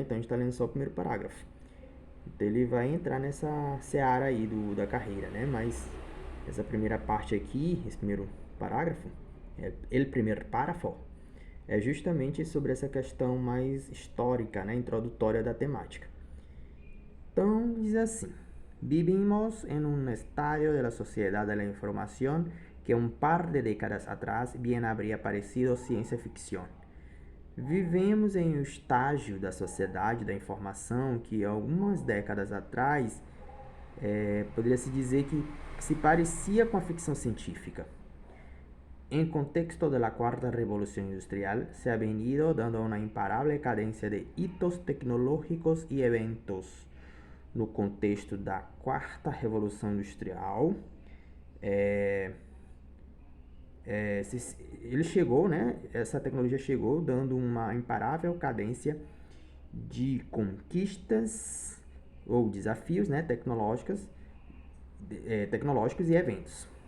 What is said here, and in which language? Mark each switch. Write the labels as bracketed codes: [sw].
[pt] Então a gente está lendo só o primeiro parágrafo. Então ele vai entrar nessa seara aí da carreira, né? Mas essa primeira parte aqui, esse primeiro parágrafo, o primeiro párrafo, é justamente sobre essa questão mais histórica, né? Introdutória da temática. Então diz assim: [es] vivimos en un estadio de la sociedad de la información que un par de décadas atrás bien habría parecido ciencia ficción. [pt] Vivemos em um estágio da sociedade da informação que algumas décadas atrás poderia se dizer que se parecia com a ficção científica. [es] En contexto de la cuarta revolución industrial, se ha venido dando una imparable cadencia de hitos tecnológicos e eventos. [pt] No contexto da quarta revolução industrial, ele chegou, né? Essa tecnologia chegou dando uma imparável cadência de conquistas ou desafios, né, tecnológicos e eventos.